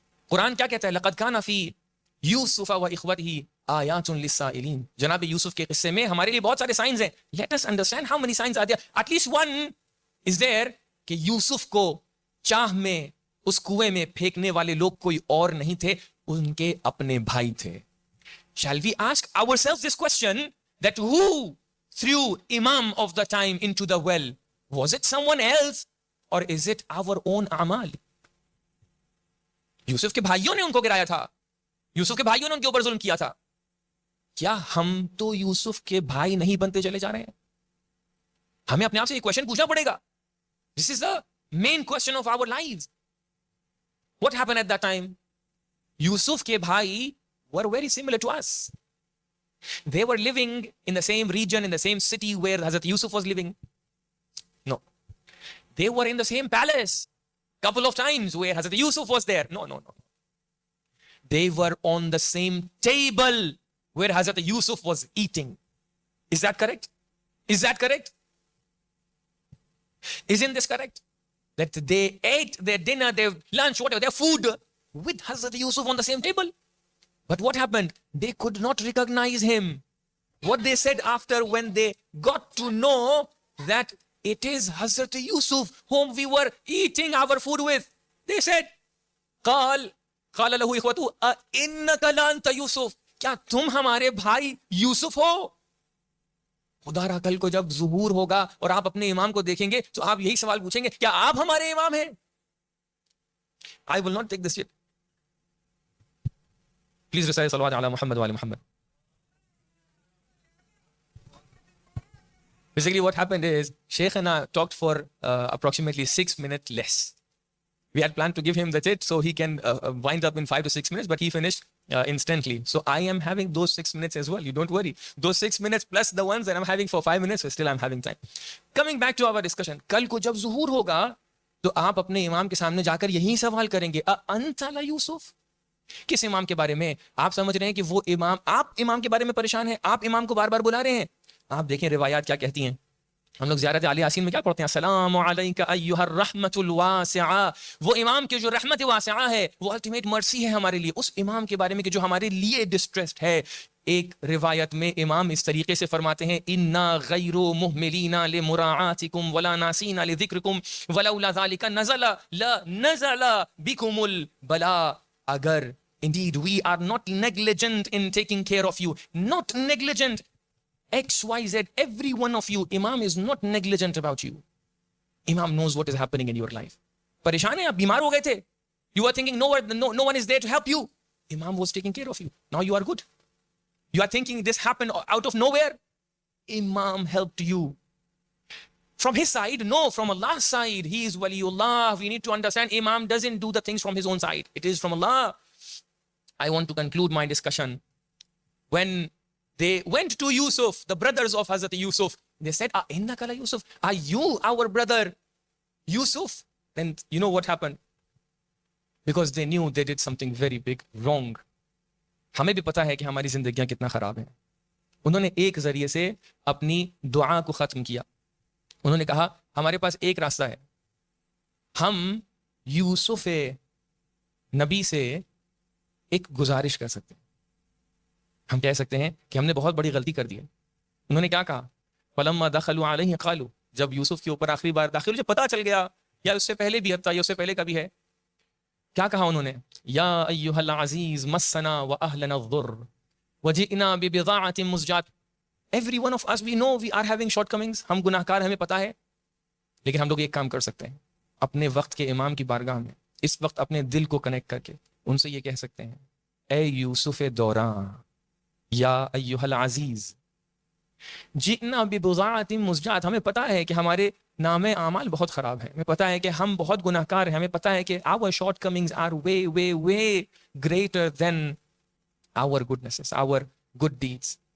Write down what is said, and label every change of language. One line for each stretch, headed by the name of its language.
Urdu: قرآن کیا کہتا ہے؟
Arabic: لقد کان فی یوسف و اخوتہ آیات للسائلین.
Urdu: جناب یوسف کے قصے میں ہمارے لیے بہت سارے سائنز ہیں.
English: Let us understand how many signs are there. At least one is there
Urdu: کہ یوسف کو چاہ میں اس کنویں میں پھینکنے والے لوگ کوئی اور نہیں تھے, ان کے اپنے بھائی تھے.
English: Shall we ask ourselves this question, that who threw Imam of the time into the well? Was it someone else or is it our own amal?
Urdu: یوسف کے بھائیوں نے ان کو گرایا تھا, یوسف کے بھائیوں نے ان کے اوپر ظلم کیا تھا. کیا ہم تو یوسف کے بھائی نہیں بنتے چلے جا رہے ہیں؟ ہمیں اپنے آپ سے یہ کوشچن پوچھنا پڑے گا.
English: This is the main question of our life. What happened at that time?
Urdu: یوسف کے بھائی
English: were very similar to us. They were living in the same region, in the same city where Hazrat Yusuf was living. No. They were in the same palace. Couple of times where Hazrat Yusuf was there. No. They were on the same table where Hazrat Yusuf was eating. Is that correct? Is that correct? Isn't this correct? That they ate their dinner, their lunch, whatever, their food with Hazrat Yusuf on the same table. But what happened? They could not recognize him. What they said after when they got to know that it is Hazrat Yusuf whom we were eating our food with, they said,
Arabic: قال له إخوته أئنك لأنت يوسف,
Urdu: کیا تم ہمارے بھائی یوسف ہو؟ خدا را کل کو جب ظہور ہوگا اور آپ اپنے امام کو دیکھیں گے تو آپ یہی سوال پوچھیں گے, کیا آپ ہمارے امام ہیں؟
English: I will not take this yet. Please recite salawat ala Muhammad wa ala Muhammad. Basically what happened is Shaykhana talked for approximately 6 minutes less. We had planned to give him the tit so he can wind up in 5 to 6 minutes, but he finished instantly. So I am having those 6 minutes as well. You don't worry. Those 6 minutes plus the ones that I'm having for 5 minutes, so still I'm having time. Coming back to our discussion.
Urdu: کل کو جب ظہور ہوگا تو آپ اپنے امام کے سامنے جا کر یہی سوال کریں گے,
Arabic: أأنت ليوسف؟
Urdu: کس امام کے بارے میں؟ آپ سمجھ رہے ہیں کہ وہ امام, آپ امام کے بارے میں پریشان ہیں, آپ امام کو بار بار بلا رہے ہیں. آپ دیکھیں روایات کیا کہتی ہیں. ہم لوگ زیارت علی یاسین میں کیا پڑھتے ہیں؟
Arabic: السلام علیک ایھا الرحمۃ الواسعہ.
Urdu: وہ امام کے جو رحمت واسعہ ہے, وہ
English: ultimate mercy
Urdu: ہے ہمارے لیے. اس امام کے بارے میں کہ جو ہمارے لیے ڈسٹریسڈ ہے. ایک روایت میں امام اس طریقے سے فرماتے ہیں,
Arabic: انا غیر مہملین لمراعاتکم ولا ناسین لذکرکم ولولا ذلک نزل لنزل بکم البلاء.
English: اگر indeed we are not negligent in taking care of you, not negligent, XYZ, every one of you, Imam is not negligent about you. Imam knows what is happening in your life.
Urdu: پریشان ہیں آپ, بیمار ہو گئے تھے,
English: you are thinking no one is there to help you. Imam was taking care of you. Now you are good. You are thinking this happened out of nowhere. Imam helped you. From his side? No, from Allah's side. He is Waliullah. We need to understand Imam doesn't do the things from his own side. It is from Allah. I want to conclude my discussion. When they went to Yusuf, the brothers of Hazrat Yusuf, they said, Innaka la Yusuf? Are you our brother Yusuf? Then you know what happened? Because they knew they did something very big wrong.
Urdu: ہمیں بھی پتا ہے کہ ہماری زندگیاں کتنا خراب ہیں. انہوں نے ایک ذریعے سے اپنی دعا کو ختم کیا. انہوں نے کہا ہمارے پاس ایک راستہ ہے, ہم یوسف نبی سے ایک گزارش کر سکتے ہیں. ہم کہہ سکتے ہیں کہ ہم نے بہت بڑی غلطی کر دی ہے. انہوں نے کیا کہا؟
Arabic: فلما دخلوا علیہ قالوا,
Urdu: جب یوسف کے اوپر آخری بار داخل ہوئے, پتہ چل گیا یا اس سے پہلے بھی تھا, یا اس سے پہلے کا بھی ہے, کیا کہا انہوں نے؟
Arabic: یا ایھا العزیز مسنا واہلنا الضر وجئنا ببضاعۃ مزجاۃ.
English: Every one of us we know we are having shortcomings.
Urdu: ہم گناہ کار, ہمیں پتہ ہے, لیکن ہم لوگ ایک کام کر سکتے ہیں, اپنے وقت کے امام کی بارگاہ میں اس وقت اپنے دل کو کنیکٹ کر کے ان سے یہ کہہ سکتے ہیں, اے یوسف دوراں,
Arabic: یا ایھا العزیز جئنا ببضاعۃ مزجاۃ,
Urdu: ہمیں پتہ ہے کہ ہمارے نام اعمال بہت خراب ہیں, ہمیں پتہ ہے کہ ہم بہت گناہ کار ہیں, ہمیں پتہ ہے کہ
English: our shortcomings are way greater than our goodnesses, our good deeds.